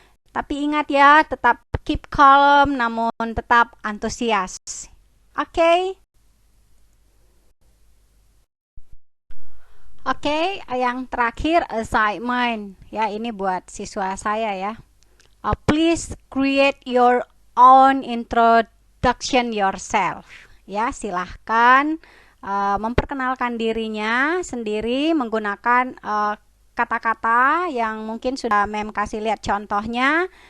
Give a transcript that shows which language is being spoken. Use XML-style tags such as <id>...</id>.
<id>Tapi ingat ya, tetap</id> <en>keep calm,</en> <id>namun tetap antusias. Oke? Oke, yang terakhir assignment. Ya, ini buat siswa saya ya.</id> <en>Please create your own introduction yourself.</en> <id>Ya, silahkan memperkenalkan dirinya sendiri menggunakan kata-kata yang mungkin sudah Mem kasih lihat contohnya.</id>